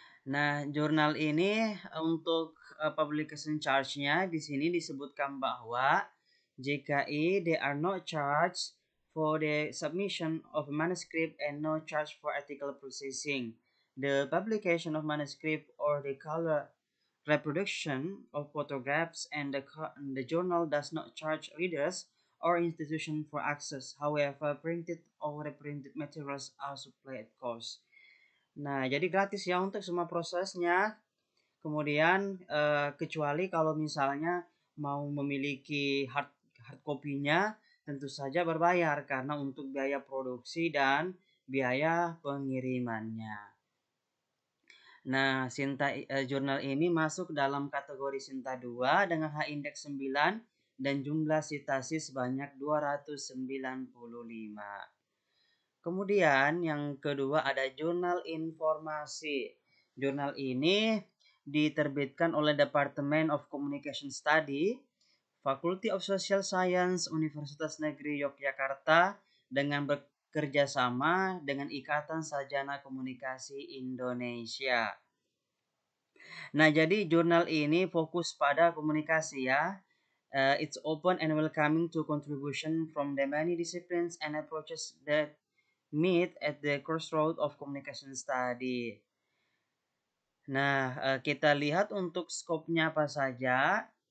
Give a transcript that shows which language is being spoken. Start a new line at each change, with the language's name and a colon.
Indonesian: Nah, jurnal ini untuk publication charge-nya di sini disebutkan bahwa
English: JKI they are not charged for the submission of manuscript and no charge for article processing. The publication of manuscript or the color reproduction of photographs and the journal does not charge readers or institution for access. However, printed or reprinted materials are supplied at cost.
Indonesian: Nah, jadi gratis ya untuk semua prosesnya. Kemudian kecuali kalau misalnya mau memiliki hard copy-nya tentu saja berbayar karena untuk biaya produksi dan biaya pengirimannya. Nah, jurnal ini masuk dalam kategori Sinta 2 dengan H indeks 9 dan jumlah sitasi sebanyak 295. Kemudian yang kedua ada Jurnal Informasi. Jurnal ini diterbitkan oleh Departemen of Communication Study, Faculty of Social Science, Universitas Negeri Yogyakarta dengan bekerja sama dengan Ikatan Sarjana Komunikasi Indonesia. Nah, jadi jurnal ini fokus pada komunikasi ya.
English: It's open and welcoming to contribution from the many disciplines and approaches that meet at the crossroad of communication study.
Indonesian: Nah, kita lihat untuk skopnya apa saja.